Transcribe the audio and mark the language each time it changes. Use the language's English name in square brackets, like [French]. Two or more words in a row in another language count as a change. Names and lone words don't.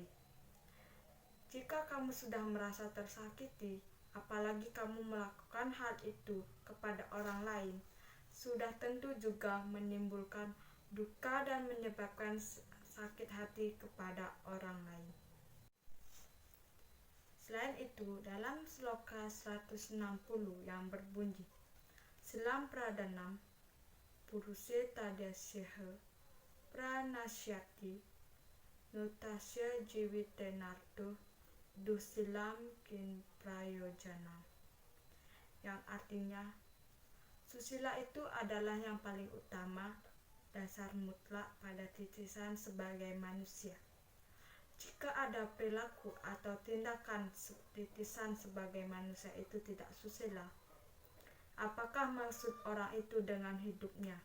[Indonesian] Jika kamu sudah merasa tersakiti, apalagi kamu melakukan hal itu kepada orang lain, sudah tentu juga menimbulkan duka dan menyebabkan sakit hati kepada orang lain. Selain itu, dalam sloka 160 yang berbunyi, [Sanskrit] Silam Pradanam Puruse Tadasyaha Pranasyati Nutasya Jiwitenarto Dusilam Kin Prayojana, [Indonesian] yang artinya susila itu adalah yang paling utama, dasar mutlak pada titisan sebagai manusia. Jika ada perilaku atau tindakan titisan sebagai manusia itu tidak susila, apakah maksud orang itu dengan hidupnya?